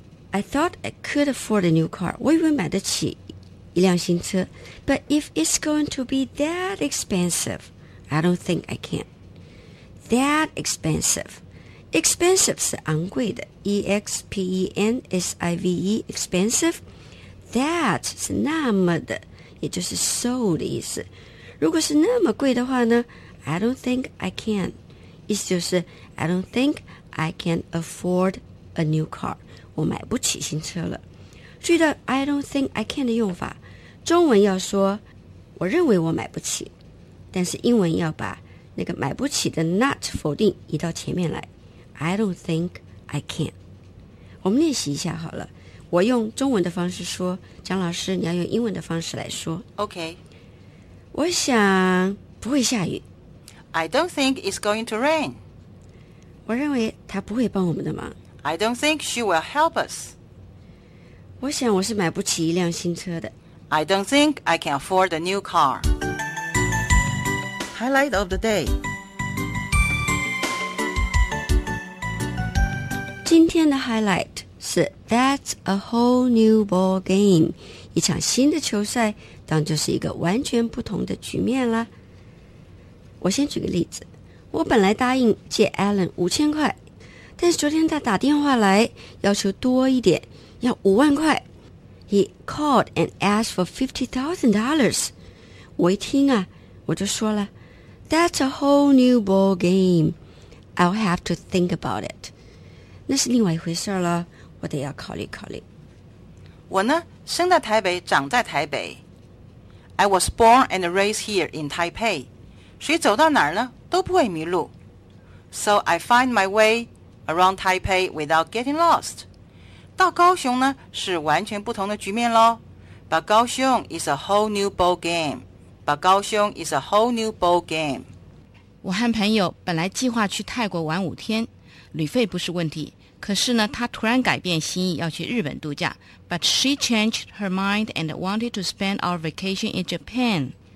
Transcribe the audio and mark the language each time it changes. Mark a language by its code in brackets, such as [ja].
[en] I thought I could afford a new car. [zh] 我以为买得起一辆新车。 [en] But if it's going to be that expensive, I don't think I can. That expensive. Expensive [zh] 是昂贵的。 [en] E-X-P-E-N-S-I-V-E, expensive. [zh] That 是那么的，也就是 so 的意思。如果是那么贵的话呢， [en] I don't think I can. [zh] 意思就是 [en] I don't think I can afford a new car. [zh] 我买不起新车了。注意到 [en] I don't think I can [zh] 的用法，中文要说我认为我买不起，但是英文要把那个买不起的 not 否定移到前面来。 [en] I don't think I can. [zh] 我们练习一下好了。我用中文的方式说，蒋老师你要用英文的方式来说。 [en] OK. [zh] 我想不会下雨。 [en] I don't think it's going to rain. [zh] 我认为她不会帮我们的忙。 [en] I don't think she will help us. [zh] 我想我是买不起一辆新车的。 [en] I don't think I can afford a new car. Highlight of the day. [zh] 今天的 [en] highlight 是 That's a whole new ball game. [zh] 一场新的球赛，当就是一个完全不同的局面了。我先举个例子，我本来答应借 Alan 5000块，但是昨天他打电话来，要求多一点，要50000块。 [en] He called and asked for $50,000. [zh] 我一听啊，我就说了 ， [en] That's a whole new ball game. I'll have to think about it. [zh] 那是另外一回事了，我得要考虑考虑。我呢，生在台北，长在台北。 [en] I was born and raised here in Taipei. [zh] 谁走到哪儿呢都不会迷路。 [en] So I find my way around Taipei without getting lost. [zh] 到高雄呢是完全不同的局面咯。 [en] But 高雄 is a whole new ball game. But 高雄 is a whole new ball game. [zh] 我和朋友本来计划去泰国玩5天，旅费不是问题。可是呢他突然改变心意要去日本度假。 [en] But she changed her mind and wanted to spend our vacation in Japan.